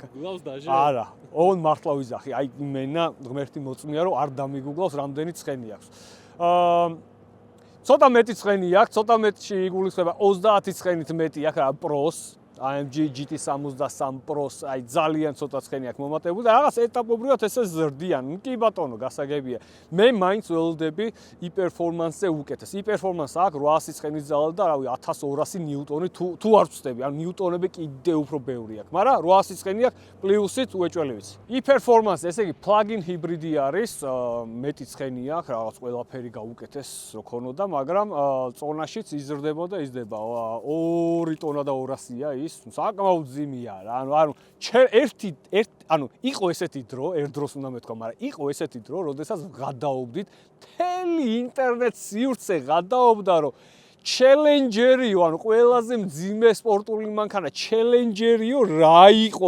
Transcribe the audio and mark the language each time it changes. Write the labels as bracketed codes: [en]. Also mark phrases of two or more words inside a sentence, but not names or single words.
[ka] არა, ოღონდ მართლა ვიზახი. აი მენა ღმერთი მოწმია, რომ არ დამიგუგლავს რამდენი ცხენი აქვს. ცოტა მეტი ცხენი აქვს, ცოტა მეტში იგულისხმება 30 ცხენით მეტი აქვს რა პროს, AMG GT 63 Pro-ს, აი ძალიან ცოტა ცხენი აქვს მომატებული და რაღაც ეტაპობრივად ესე ზრდიან. კი ბატონო, გასაგებია. მე მაინც ველოდები i-performance-ზე უკეთეს. i-performance აქვს 800 ცხენის ძალა და რავი 1200 ნიუტონი თუ არ ვწდები, ან ნიუტონები კიდე უფრო ბევრი აქვს, მაგრამ 800 ცხენი აქვს პლუსით უეჭველივიც. i-performance, ესე იგი plug-in ჰიბრიდი არის, მეტი ცხენი აქვს, რაღაც ყველაფერი გაუკეთეს რო ქონოდა, მაგრამ წონაშიც იზრდება და იზრდება. 2 ტონა და 200-ია ის. საკმაოდ ძიმია რა. ანუ ანუ იყო ესეთი დრო, ერთ დროს უნდა მეთქვა, მაგრამ იყო ესეთი დრო, როდესაც გადაობდით, მთელი ინტერნეტ სივრცე გადაობდა, რომ ჩელენჯერიო, ანუ ყველაზე მძიმე სპორტული მანქანა, ჩელენჯერიო რა იყო?